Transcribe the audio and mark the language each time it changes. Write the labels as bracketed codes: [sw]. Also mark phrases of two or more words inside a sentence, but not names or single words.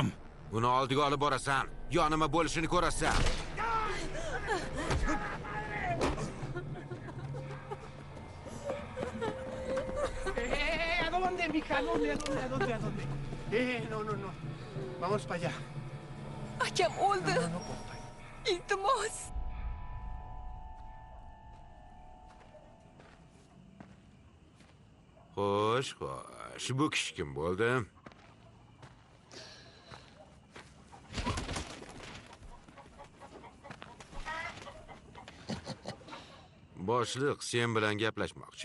[uz] Uni oldiga olib borasan. Yo nima bo'lishini ko'rasan. [es] ¿A dónde, mija? ¿A dónde? ¿A dónde? No. Vamos para allá. [uz] Akam o'ldi. [es] No, compa. [uz] Iltimos. Xo'sh. Bu kishi kim bo'ldi? Boshliq sen bilan gaplashmoqchi.